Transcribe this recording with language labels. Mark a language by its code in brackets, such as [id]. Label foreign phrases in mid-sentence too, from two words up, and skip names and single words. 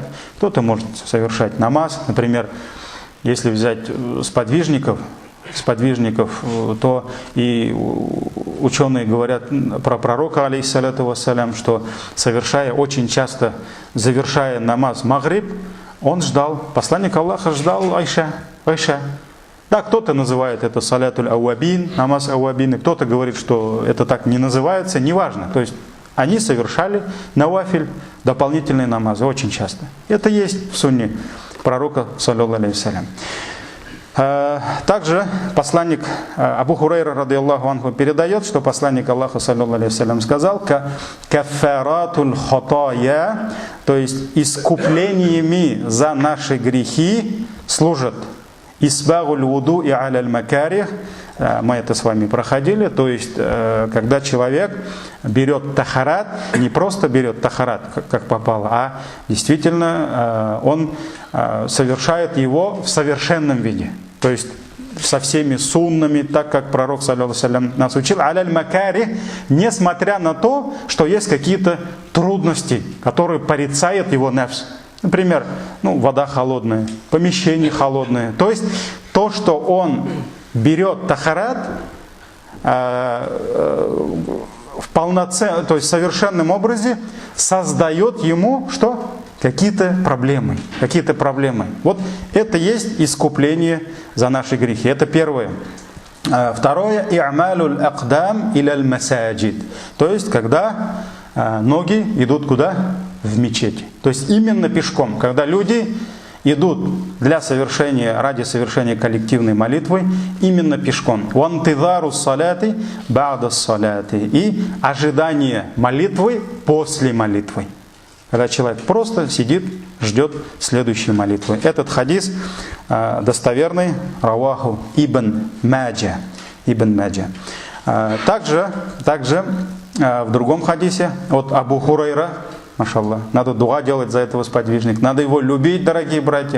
[ru] Кто-то может совершать намаз. Например, если взять сподвижников, то и ученые говорят про пророка, [ar] عليه الصلاة والسلام, [ru] что очень часто завершая намаз магриб, он ждал, посланник Аллаха ждал айша. Да, кто-то называет это [ar] صلاة الأوابين, [ru] намаз ауабин, кто-то говорит, что это так не называется, неважно. То есть они совершали навафиль, дополнительные намазы, очень часто. Это есть в сунне пророка, [ar] صلى الله عليه وسلم. [ru] Также посланник Абу Хурайра [ar] رضي الله عنه [ru] передает, что посланник Аллаха [ar] صلى الله عليه وسلم [ru] сказал: [ar] «كفارات الخطايا», [ru] то есть искуплениями за наши грехи служат [ar] إسباغ الوضوء [ru] и [ar] على المكاره. [ru] Мы это с вами проходили, то есть когда человек берет тахарат, не просто берет тахарат, как попало, а действительно он совершает его в совершенном виде, то есть со всеми суннами, так как пророк [ar] صلى الله عليه وسلم [ru] нас учил, [ar] على المكاره, [ru] несмотря на то, что есть какие-то трудности, которые порицает его нафс. Например, вода холодная, помещение холодное, то есть то, что он берет тахарат в полноценном, то есть в совершенном образе, создает ему что? Какие-то проблемы. Вот это есть искупление за наши грехи. Это первое. Второе, [ar] إعمال الأقدام إلى المساجد. [ru] То есть, когда ноги идут куда? В мечеть. То есть именно пешком. Когда люди идут ради совершения коллективной молитвы именно пешком. [ar] وانتظار الصلاة بعد الصلاة. [ru] И ожидание молитвы после молитвы. Когда человек просто сидит, ждет следующей молитвы. Этот хадис достоверный, [ar] رواه ابن ماجه. [ru] Также в другом хадисе от Абу Хурайра, машаллах, надо дуа делать за этого сподвижника, надо его любить, дорогие братья.